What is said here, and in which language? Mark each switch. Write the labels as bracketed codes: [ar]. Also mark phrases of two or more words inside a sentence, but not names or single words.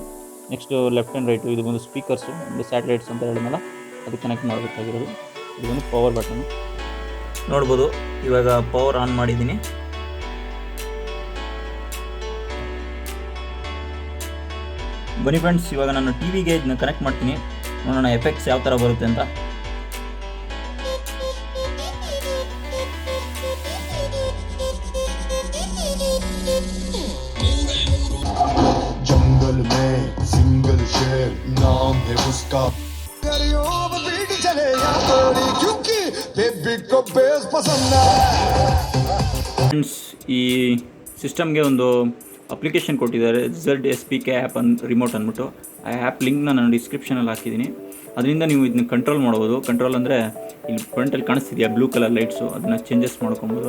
[en] next left and right [kn] ಇದು ಬಂದು ಸ್ಪೀಕರ್ಸು, ಒಂದು ಸ್ಯಾಟಲೈಟ್ಸ್ ಅಂತ ಹೇಳಿದ್ಮೇಲೆ ಅದು ಕನೆಕ್ಟ್ ಮಾಡಬೇಕಾಗಿರೋದು. ಇದು ಒಂದು [en] power button [kn] ನೋಡ್ಬೋದು. ಇವಾಗ [en] power on [kn] ಮಾಡಿದ್ದೀನಿ. ಬನ್ನಿ ಫ್ರೆಂಡ್ಸ್, ಇವಾಗ ನಾನು TVಗೆ ಇದನ್ನ ಕನೆಕ್ಟ್ ಮಾಡ್ತೀನಿ. ನೋಡೋಣ ಎಫೆಕ್ಟ್ಸ್ ಯಾವ ಥರ ಬರುತ್ತೆ ಅಂತ. [hi] जंगल में सिंगल शेर नाम है उसका, चले या थोड़ी क्योंकि बेबी को बेस पसंद है. [kn] ಈ ಸಿಸ್ಟಮ್ಗೆ ಒಂದು ಅಪ್ಲಿಕೇಶನ್ ಕೊಟ್ಟಿದ್ದಾರೆ, ZSPK [en] app remote [kn] ಅಂದ್ಬಿಟ್ಟು. ಆ [en] app linkna [kn] ನಾನು ಡಿಸ್ಕ್ರಿಪ್ಷನಲ್ಲಿ ಹಾಕಿದ್ದೀನಿ. ಅದರಿಂದ ನೀವು ಇದನ್ನ ಕಂಟ್ರೋಲ್ ಮಾಡ್ಬೋದು. ಕಂಟ್ರೋಲ್ ಅಂದರೆ ಇಲ್ಲಿ ಫ್ರಂಟಲ್ಲಿ ಕಾಣಿಸ್ತಿದೆಯಾ [en] blue colour lights, [kn] ಅದನ್ನು ಚೇಂಜಸ್ ಮಾಡ್ಕೊಬೋದು.